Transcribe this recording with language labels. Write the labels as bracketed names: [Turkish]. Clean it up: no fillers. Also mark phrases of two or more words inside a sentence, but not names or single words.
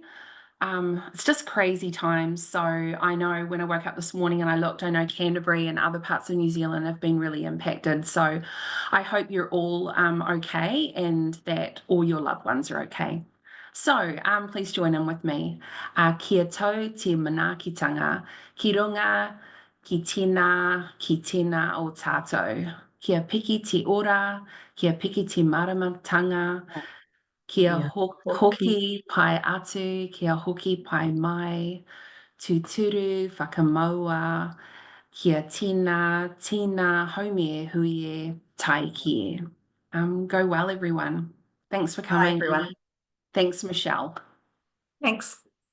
[English] It's just crazy times. So I know when I woke up this morning and I looked, I know Canterbury and other parts of New Zealand have been really impacted. So I hope you're all okay, and that all your loved ones are okay. So please join in with me. [Māori] Kia tau te manaakitanga, ki runga, ki tēnā o tātou. Kia piki te ora, kia piki te maramatanga, kia hoki pai atu, kia hoki pai mai, tūturu, whakamaua, kia tina, haumea huie, taiki. [English] Go well, everyone. Thanks for coming. Bye, everyone. Thanks, Michelle. Thanks.